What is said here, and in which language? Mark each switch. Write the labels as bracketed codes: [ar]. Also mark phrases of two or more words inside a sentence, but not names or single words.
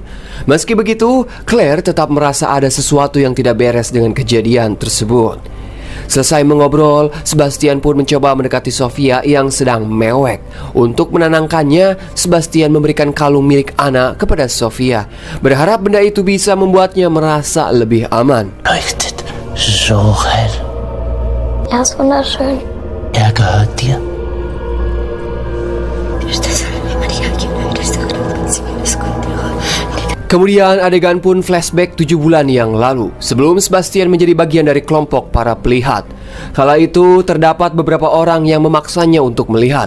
[id] Meski begitu, Claire tetap merasa ada sesuatu yang tidak beres dengan kejadian tersebut. Selesai mengobrol, Sebastian pun mencoba mendekati Sofia yang sedang mewek. Untuk menenangkannya, Sebastian memberikan kalung milik Anna kepada Sofia, berharap benda itu bisa membuatnya merasa lebih aman. [de] Leuchtet so hell. Er ist wunderschön. Er gehört dir. [id] Kemudian adegan pun flashback 7 bulan yang lalu, sebelum Sebastian menjadi bagian dari kelompok para pelihat. Kala itu terdapat beberapa orang yang memaksanya untuk melihat.